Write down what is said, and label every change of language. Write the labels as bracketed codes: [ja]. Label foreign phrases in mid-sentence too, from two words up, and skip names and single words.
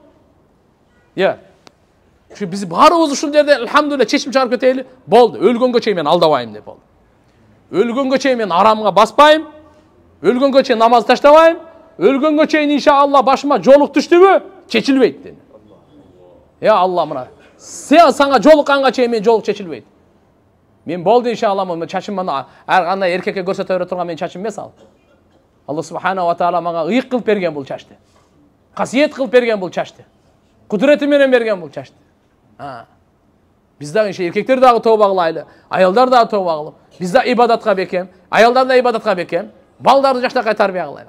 [ky] Ушу биз баарыбыз ушул жерде альхамдулилля чечим чыгарып кетели. Болду. Өлгөнгө чейин мен алдабайм деп болду. Өлгөнгө чейин мен арамга баспайм. Өлгөнгө чейин намаз таштабайм. Өлгөнгө чейин иншалла башыма жолук түштүбү? Чечилбейт dedi. [ar] يا الله [ky] мына. Сага жолукканга чейин мен жолук чечилбейт. Мен болду иншалла мына чачым мына ар кандай эркекке көрсөтө бере турган мен чачым эмес ал. [ar] الله سبحانه وتعالى [ky] мага ыйык кылып берген бул чачты. Касиет кылып берген бул чачты. Кудурети менен берген бул чачты. Биз дагы эркектер дагы тооба кылайлы, аялдар дагы тооба кылып, биз да ибадатка бекем, аялдар да ибадатка бекем, балдарды жаштакай тарбия кылайлы.